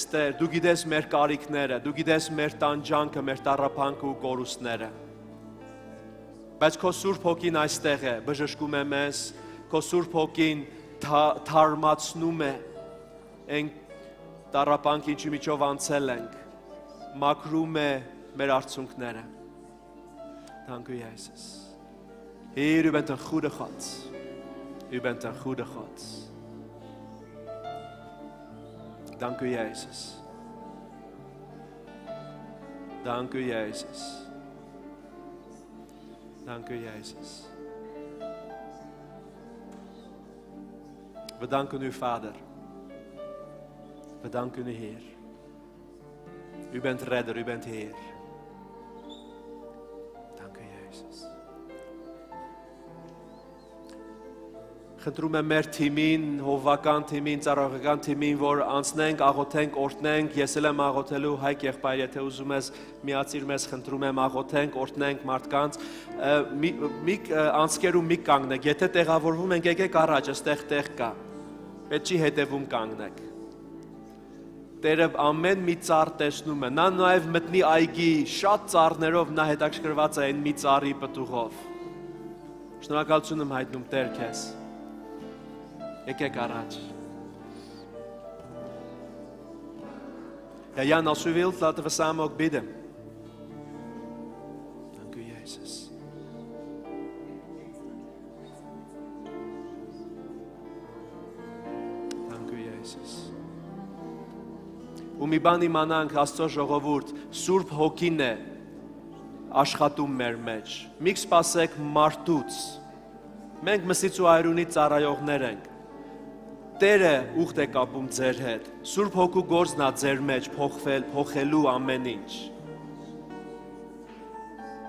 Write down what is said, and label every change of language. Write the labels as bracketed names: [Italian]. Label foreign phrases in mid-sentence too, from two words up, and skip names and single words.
[Armenian] Տեր, դու գիտես մեր կարիքները, դու գիտես մեր տանջանքը, մեր տառապանքը ու կորուստները։ Բայց քո Սուրբ Հոգին այստեղ է, բժշկում է մեզ, քո Սուրբ Հոգին թարմացնում է այն տառապանքը, ինչի միջով անցել ենք, մաքրում է մեր արցունքները։ [Dutch] Dank u, Jezus. Heer, u bent een goede God. U bent een goede God. Dank u, Jezus. Dank u, Jezus. Dank u, Jezus. We danken u, Vader. We danken u, Heer. U bent redder, u bent Heer. [Armenian] Խնդրում եմ մեր թիմին, հովվական թիմին, ծառայողական թիմին, որ անցնենք, աղոթենք, օրհնենք, ես էլ եմ աղոթելու, Հայկ եղբայր, եթե ուզում ես միացիր մեզ, խնդրում եմ աղոթենք, օրհնենք մարդկանց, մի անցկերում մի կանգնեք, եթե տեղավորվում ենք, եկեք առաջ, այստեղ տեղ կա, պետք չի հետևում կանգնեք։ Տերը ամեն մի ծառ տեսնում է, նա նաև մտնի այգի, շատ ծառներով նա հետաքրքրված է այն մի ծառի պտուղով։ Շնորհակալություն եմ հայտնում Տեր քեզ։ Եկեք առաջ։ [Dutch] Ja, Jan, als u wilt, laten we samen ook bidden. Dank u, Jezus. Dank u, Jezus. [Armenian] Ու մի բան իմանանք, Աստծո ժողովուրդ, Սուրբ Հոգին է աշխատում մեր մեջ։ Մի սպասեք մարդուց։ Մենք Մսից ու Այրունի ծառայողներ ենք։ Տերը ուխտ է կապում ձեր հետ, Սուրբ Հոգու գործն է ձեր մեջ փոխելու ամեն ինչ։